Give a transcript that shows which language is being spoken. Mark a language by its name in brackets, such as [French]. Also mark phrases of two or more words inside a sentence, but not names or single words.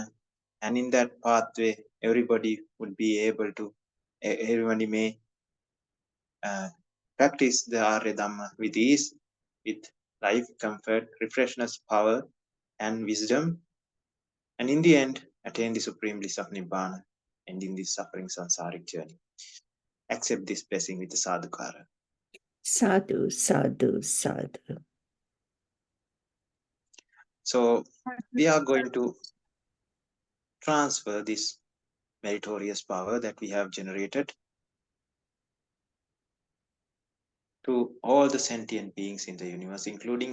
[English] And in that pathway, everybody would be able to, everybody may practice the Arya Dhamma with ease, with life, comfort, refreshness, power, and wisdom, and in the end, attain the supreme bliss of Nibbana, ending this suffering samsaric journey. Accept this blessing with the sadhukara. [Pali] Sadhu, sadhu, sadhu. [English] So we are going to transfer this meritorious power that we have generated to all the sentient beings in the universe, including